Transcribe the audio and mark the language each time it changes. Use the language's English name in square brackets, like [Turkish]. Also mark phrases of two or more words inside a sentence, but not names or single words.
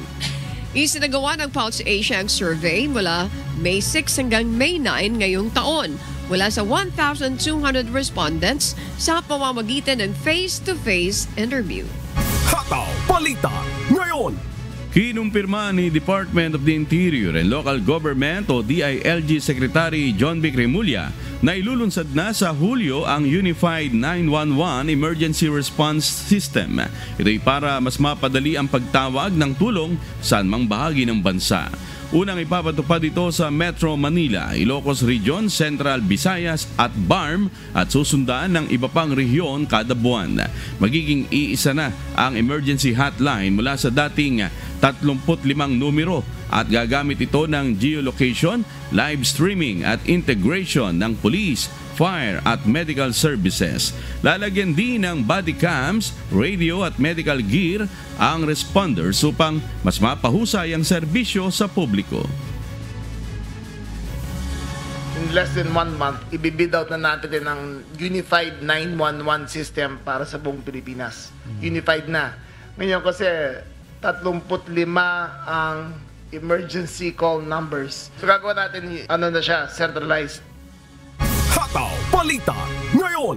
[Filipino] Isinagawa ng Pulse Asia ang survey mula May 6 hanggang May 9 ngayong taon. Mula sa 1,200 respondents sa pamamagitan ng [English] face-to-face interview. [Filipino] Hataw Balita ngayon. Kinumpirma ni Department of the Interior and Local Government o DILG Secretary John Vic Remulla na ilulunsad na sa Hulyo ang Unified 911 Emergency Response System. Ito ay para mas mapadali ang pagtawag ng tulong saan mang bahagi ng bansa. Unang ipapatupad ito sa Metro Manila, Ilocos Region, Central Visayas at BARM at susundaan ng iba pang rehiyon kada buwan. Magiging iisa na ang [English] emergency hotline [Filipino] mula sa dating 35 numero at gagamit ito ng geolocation, [English] live streaming [Filipino] at integration ng police, fire at [English] medical services. [Filipino] Lalagyan din ng [English] body cams, [Filipino] radio at [English] medical gear [Filipino] ang responders upang mas mapahusay ang serbisyo sa publiko. [English] In less than 1 month, [Filipino] ibibid out na natin din ang Unified 911 system para sa buong Pilipinas. Unified na. Ngayon kasi 35 ang [English] emergency call numbers. [Filipino] So gagawa natin, na siya, centralized. Hataw Balita ngayon.